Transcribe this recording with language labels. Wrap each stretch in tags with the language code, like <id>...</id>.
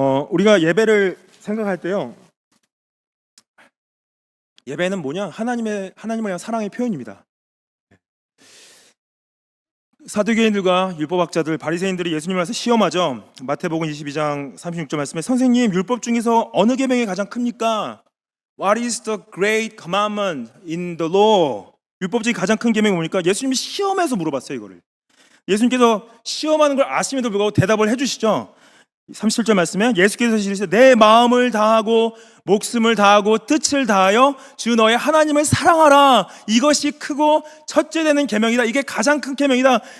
<ko>우리가 예배를 생각할 때요, 예배는 뭐냐? 하나님을 향한 사랑의 표현입니다. 사두개인들과 율법학자들, 바리새인들이 예수님을 와서 시험하죠. 마태복음 22장 36절 말씀에 선생님, 율법 중에서 어느 계명이 가장 큽니까?</ko> <en>What is the great commandment in the law?</en> <ko>율법 중에 가장 큰 계명이 뭡니까? 예수님이 시험해서 물어봤어요, 이거를. 예수님께서 시험하는 걸 아심에도 불구하고 대답을 해주시죠. 37절 말씀에 예수께서 이르시되 내 마음을 다하고 목숨을 다하고 뜻을 다하여 주 너의 하나님을 사랑하라. 이것이 크고 첫째 되는 계명이다. 이게 가장 큰 계명이다.</ko>